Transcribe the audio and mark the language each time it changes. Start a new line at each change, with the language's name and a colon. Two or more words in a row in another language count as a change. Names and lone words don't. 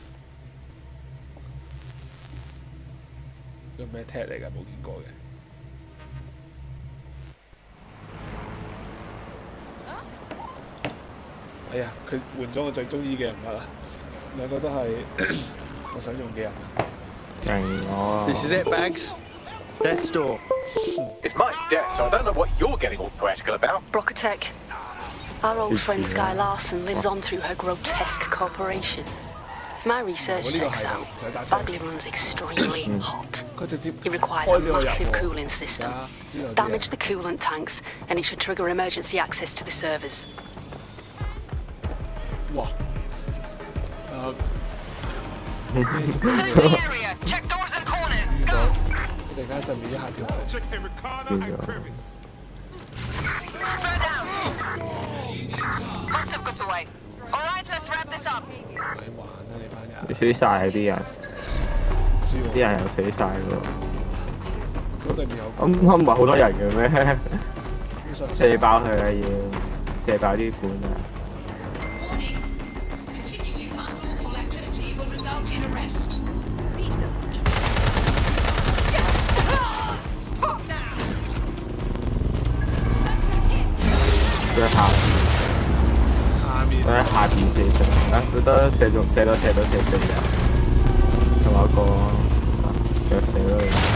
Cantonese: 個咩踢嚟㗎？冇見過嘅。哎呀，佢換咗我最中意嘅人物啦，兩個都係我想用嘅人啊。
English: This is it, Bags. Death's door. It's my death, so I don't know what you're getting all poetical about. Brocotech. Our old friend Sky Larson lives on through her grotesque corporation. My research checks out. Bagley runs extremely hot. It requires a massive cooling system. Damage the coolant tanks, and it should trigger emergency access to the servers. 哇！Check doors and corners. Go.
Cantonese: 突然間上面一下跳嚟。
English: Spread out. Must have got away. All right, let's wrap this up.
Cantonese: 咪玩啦你班人！你死晒啊啲人，啲人又死晒喎。嗰對面有。咁唔係好多人嘅咩？射爆佢啊要，射爆啲管啊！佢喺下邊射上，啊佢得射到射人，仲有個腳射咗佢。